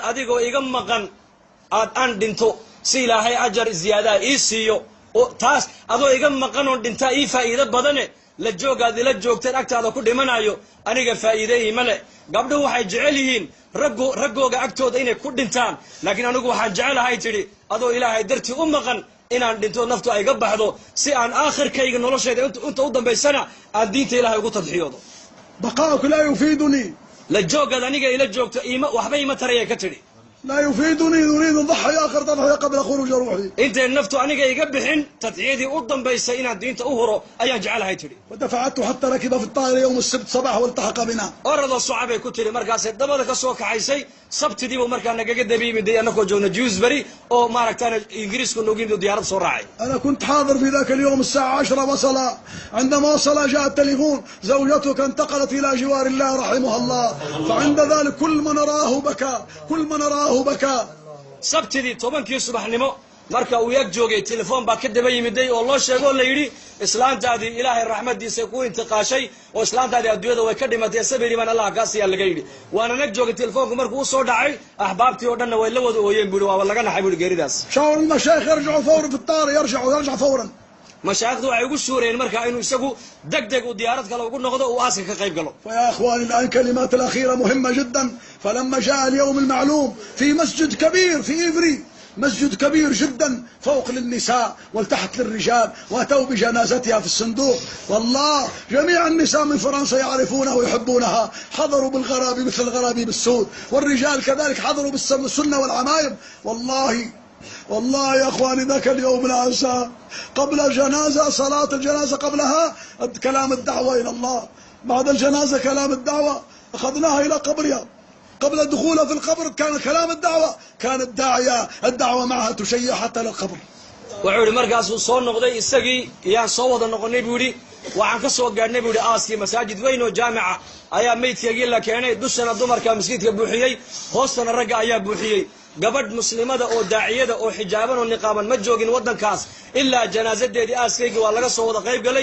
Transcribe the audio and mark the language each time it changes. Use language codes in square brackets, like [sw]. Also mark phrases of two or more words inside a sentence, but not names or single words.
[so] adigoo iga maqan aan dhinto si ilaahay ajar ziyaadaa ii siiyo oo taas adoo iga maqan oon dhintaa ii faa'iido badane la joogaad ila joogteen agtaada ku dhimanayo aniga faa'iide iima leh gabdhuhu waxay jecel yihiin raggooga agtooda inay ku dhintaan laakiin anigu waxaan jecelahay tidhi adoo ilaahay dartii u maqan inaan dhinto naftu ay ga baxdo si aan aakhirkayga noloshayda inta u dambaysana aan diinta ilaahay ugu tadxiyoodo [ar] بقاؤك لا يفيدني [so] la joogaad aniga ila joogto waxba iima tarayay ka tidhi [ar] لا يفيدني أريد أضحي آخر تضحية قبل خروج روحي [so] intay naftu aniga iga bixin tadxiyadii u dambaysay inaan diinta u huro ayaan jecelahay tidhi [ar] ودفعته حتى ركب في الطائرة يوم السبت صباح والتحق بنا [so] oradoo socabay ku tidhi markaasay dabada ka soo kaxaysay sabtidii buu markaa nagaga dabiimiday annagoo joogna Dewsbury oo maaragtaan ingiriisku noogu yimid diyaarad soo raacay [ar] أنا كنت حاضر في ذاك اليوم الساعة 10 وصل عندما وصل جاء التليفون زوجتك انتقلت إلى جوار الله رحمها الله فعند ذلك كل من رآه بكى [so] sabtidii 10kii subaxnimo marka uu yag joogay telefoon baa ka daba yimiday oo loo sheego la yiri islaantaadii ilaahay raxmadiisa ku intiqaashay oo islaantaadii adduunyada way ka dhimatay sabiri man Allah ka siya laga yiri waana nag joogay telefoonku markuu soo dhacay ahbaabtii oo dhan way la wada ooyeen buri waa laga naxay buri geeridaas [ar] شاور المشايخ يرجعوا فورا في الطائرة يرجع فورا [so] mashaayixdu waxay ugu suureen marka inuu isagu degdeg u diyaarad kale ugu noqdo oo aaska ka qayb galo [ar] فيا اخواني الان كلمات الاخيره مهمه جدا فلما جاء اليوم المعلوم في مسجد كبير في إيفري مسجد كبير جدا فوق للنساء والتحت للرجال واتوا بجنازتها في الصندوق والله جميع النساء من فرنسا يعرفونها ويحبونها حضروا بالغرابي مثل الغرابيب السود والرجال كذلك حضروا بالسنه والعمايم والله يا اخواني ذاك اليوم لا انساه قبل الجنازه صلاه الجنازه قبلها كلام الدعوه الى الله بعد الجنازه كلام الدعوه اخذناها الى قبرها قبل دخولها في القبر كان كلام الدعوه كان الدعوه معها تشيع حتى للقبر [so] wuxuu yiri markaas uu soo noqday isagii iyaan soo wada noqonay buu yiri waxaan ka soo gaarnay buu yiri aaskii masaajid weyn oo jaamica ayaa meydkayga la keenay dushana dumarka masjidka buuxiyay hoostana ragga ayaa buuxiyay gabadh muslimada oo daaciyada oo xijaaban oo niqaaban ma joogin wadankaas ilaa janaasadeedii aaskayga waa laga soo wada qayb galay